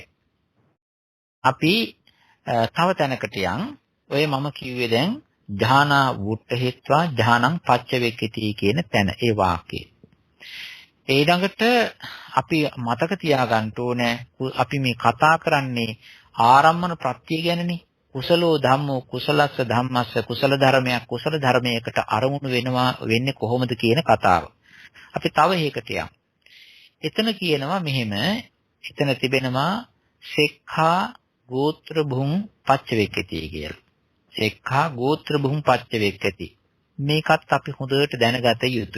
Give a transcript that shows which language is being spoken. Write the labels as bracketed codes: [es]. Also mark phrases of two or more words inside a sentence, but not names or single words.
[si] අපි තව තැනකට යන්. ඔය මම කිව්වේ දැන් [pi] ධානා වුට්ඨහිත්වා ධානං පච්චවේක්කති [si] කියන තැන ඒ වාක්‍යය. ඊළඟට අපි මතක තියාගන්න ඕනේ අපි මේ කතා කරන්නේ ආරම්මන ප්‍රත්‍ය ගැනනේ. [pi] කුසලෝ ධම්මෝ කුසලස්ස ධම්මස්ස [si] කුසල ධර්මයක් කුසල ධර්මයකට අරමුණු වෙන්නේ කොහොමද කියන කතාව. අපි තව එකකට යමු. එතන කියනවා මෙහෙම. එතන තිබෙනවා [pi] සෙක්ඛා ගෝත්‍ර භුං පච්චවේක්කති [si] කියලා. [pi] සෙක්ඛා ගෝත්‍ර භුං පච්චවේක්කති. [si] මේකත් අපි හොඳට දැනගත යුතුයි.